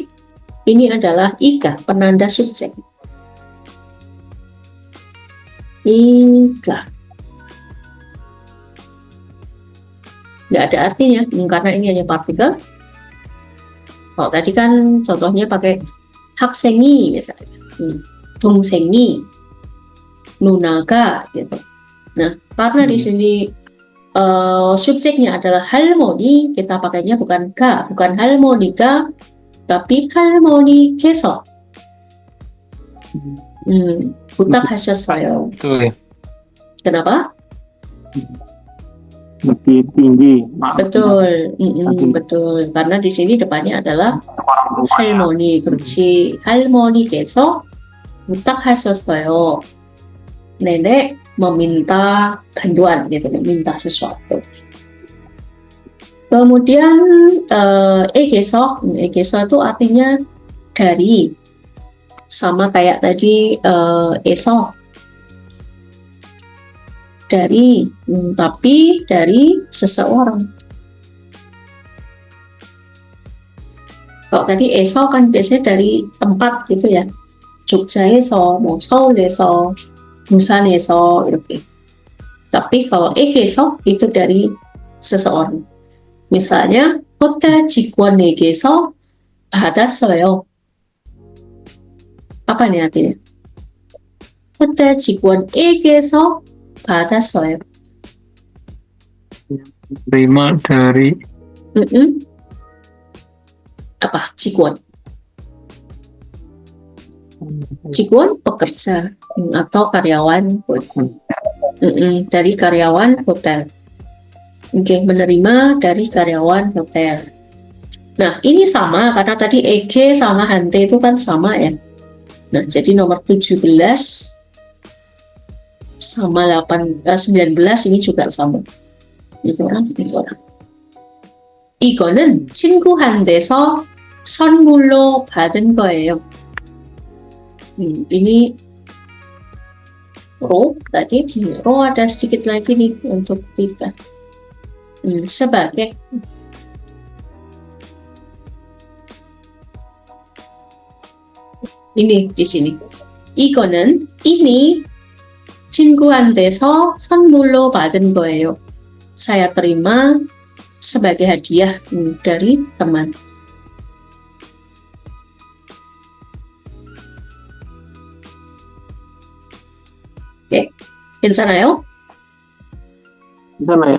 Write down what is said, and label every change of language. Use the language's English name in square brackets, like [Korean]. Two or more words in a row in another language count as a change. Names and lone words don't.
[Indonesian] Ini adalah ika, penanda subjek. Ika. Nggak ada artinya, karena ini hanya partikel. Kalau tadi kan contohnya pakai 학생이 misalnya, [Korean] 동생이, 누나가 gitu. [Indonesian] Nah, karena di sini subjeknya adalah 할머니, kita pakainya bukan 할머니가, tapi [Korean] 할머니께서 부탁하셨어요. [Indonesian] Betul ya. Kenapa? Lebih tinggi. Betul, betul. Karena di sini depannya adalah [Korean] 할머니, 그렇지. 할머니께서 부탁하셨어요. [Indonesian] Nenek meminta bantuan gitu, meminta sesuatu. Kemudian egeso itu artinya dari, sama kayak tadi eso, dari, tapi dari seseorang. Kalau tadi eso kan biasanya dari tempat gitu ya, [Korean] Jogja에서, 서울에서, 부산에서 이렇게. [Indonesian] Tapi kalau 에게서 itu dari seseorang. [Korean] Misalnya 호텔 직원에게서 받았어요. [Indonesian] Apa nih artinya? [Korean] 호텔 직원에게서 받았어요. [Indonesian] Terima dari Mm-mm. Apa? [Korean] 직원. [Indonesian] 직원 pekerja atau karyawan dari karyawan hotel. Oke, menerima dari karyawan hotel. Nah, ini sama karena tadi EG sama Hante itu kan sama ya. Nah, jadi nomor 17 sama 19 ini juga sama. Itu orang. [Korean] 이거는 친구한테서 선물로 받은 거예요. [Indonesian] Ini ro tadi ro ada sedikit lagi nih untuk kita sebagai ini di sini. [Korean] 이거는 ini 친구한테서 선물로 받은 거예요. [Indonesian] Saya terima sebagai hadiah dari teman. [Korean] Oke, 괜찮아요? [Indonesian] Sana ya.